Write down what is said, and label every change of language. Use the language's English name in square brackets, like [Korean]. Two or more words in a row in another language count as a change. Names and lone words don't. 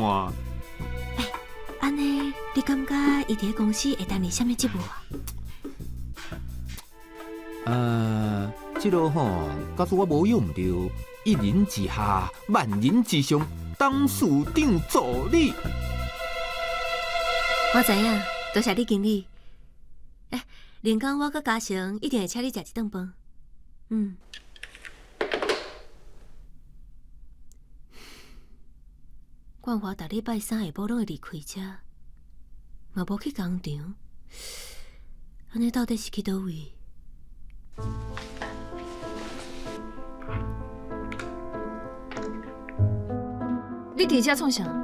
[Min Nan Chinese] 安尼，你感觉伊伫公司会担任什么职务啊？这个吼，假使我无用着，一人之下，万人之上，董事长助理。我知影，多谢你经理。连讲我甲嘉诚一定会请你食一顿饭。冠华逐礼拜三下晡拢会离开遮，嘛无去工厂。安尼到底是去倒位？你伫遮创啥？